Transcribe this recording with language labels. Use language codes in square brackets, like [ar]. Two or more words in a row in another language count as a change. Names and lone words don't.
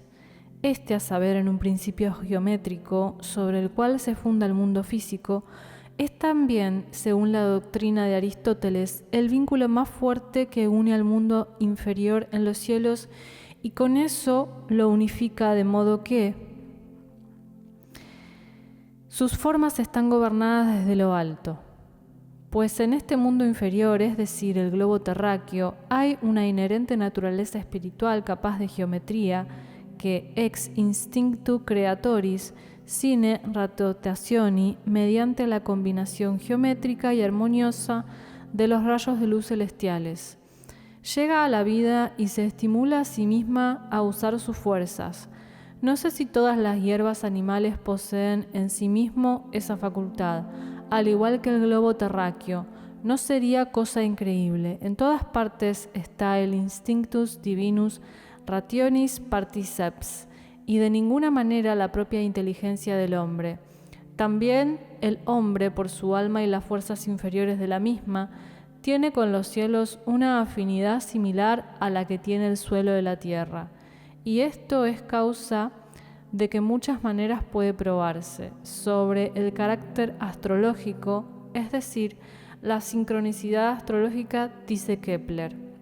[es] A saber, en un principio geométrico sobre el cual se funda el mundo físico, es también, según la doctrina de Aristóteles, el vínculo más fuerte que une al mundo inferior en los cielos y con eso lo unifica de modo que sus formas están gobernadas desde lo alto. Pues en este mundo inferior, es decir, el globo terráqueo, hay una inherente naturaleza espiritual capaz de geometría que [la] ex instinctu creatoris sine rotationi, [es] mediante la combinación geométrica y armoniosa de los rayos de luz celestiales, llega a la vida y se estimula a sí misma a usar sus fuerzas. No sé si todas las hierbas animales poseen en sí mismo esa facultad, al igual que el globo terráqueo. No sería cosa increíble. En todas partes está el [la] instinctus divinus rationis particeps, [es] y de ninguna manera la propia inteligencia del hombre. También el hombre, por su alma y las fuerzas inferiores de la misma, tiene con los cielos una afinidad similar a la que tiene el suelo de la tierra. Y esto es causa de que muchas maneras puede probarse sobre el carácter astrológico, es decir, la sincronicidad astrológica, dice Kepler.